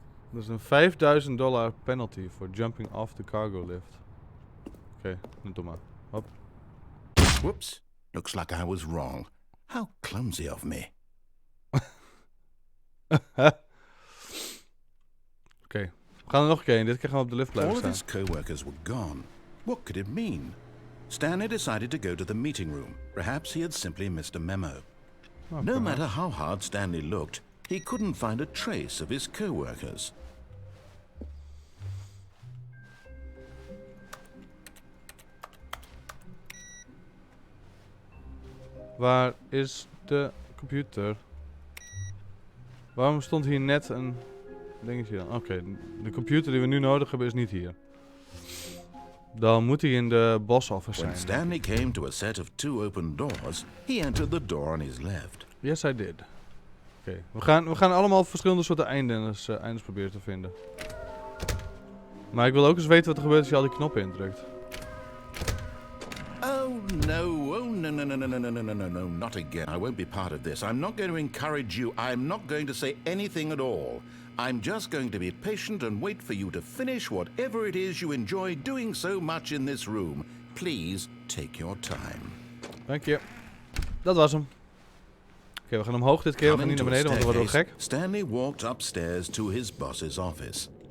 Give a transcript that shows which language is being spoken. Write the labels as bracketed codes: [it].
[nl] Dat is een [en] $5.000 penalty for jumping off the cargo lift. [nl] Oké, doe maar. Hop. [en] Whoops. Looks like I was wrong. How clumsy of me. [nl] Oké, we gaan er nog een keer in. Dit keer gaan we op de lift blijven [en] All of [nl] staan. [en] his co-workers were gone. What could it mean? Stanley decided to go to the meeting room. Perhaps he had simply missed a memo. No matter how hard Stanley looked, he couldn't find a trace of his co-workers. [nl] Waar is de computer? Waarom stond hier net een dingetje dan? Oké, de computer die we nu nodig hebben is niet hier. Dan moet hij in de boss office [en] When [nl] zijn. [en] Stanley came to a set of 2 open doors, he entered the door on his left. Yes, I did. [nl] Oké, we gaan allemaal verschillende soorten eindes proberen te vinden. Maar ik wil ook eens weten wat er gebeurt als je al die knoppen indrukt. [en] Oh no, oh no, no, no, no, no, no, no, no, no, no, not again. I won't be part of this. I'm not going to encourage you. I'm not going to say anything at all. I'm just going to be patient and wait for you to finish whatever it is you enjoy doing so much in this room. Please take your time. [nl] Dank je. Dat was hem. Oké, we gaan omhoog dit keer. We gaan niet naar beneden, want dan worden we gek. [en] Stanley walked upstairs to his boss's office.